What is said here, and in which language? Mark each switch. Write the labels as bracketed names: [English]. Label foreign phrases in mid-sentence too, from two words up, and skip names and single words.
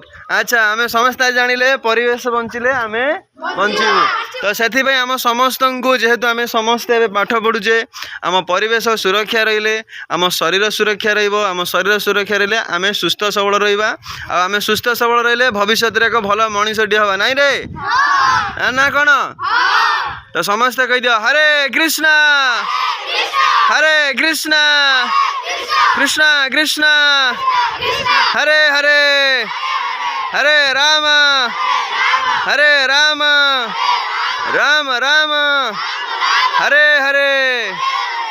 [Odia] ଅଚ୍ଛା ଆମ ସମସ୍ତେ ଜାଣିଲେ ପରିବେଶ ବଞ୍ଚିଲେ ଆମେ ବଞ୍ଚିବୁ। ତ ସେ ଆମ ସମସ୍ତଙ୍କୁ ଯେହେତୁ ଆମ ସମସ୍ତେ ପାଠ ପଢ଼ୁଛେ ଆମ ପରିବେଶ ସୁରକ୍ଷା ରହିଲେ ଆମ ଶରୀର ସୁରକ୍ଷା ରହିବ ଆମ ଶରୀର ସୁରକ୍ଷା ରହିଲେ ଆମେ ସୁସ୍ଥ ସବଳ ରହିବା ଆମେ ସୁସ୍ଥ ସବଳ ରହିଲେ ଭବିଷ୍ୟରେ ଏକ ଭଲ ମଣିଷଟି ହେବା ନାହିଁ ରେ ନା କଣ। ତ ସମସ୍ତ କହିଦିଅ ହରେ କୃଷ୍ଣ ହରେ କୃଷ୍ଣ କୃଷ୍ଣ କୃଷ୍ଣ ହରେ ହରେ ହରେ ରାମ ରାମ ରାମ ହରେ ହରେ।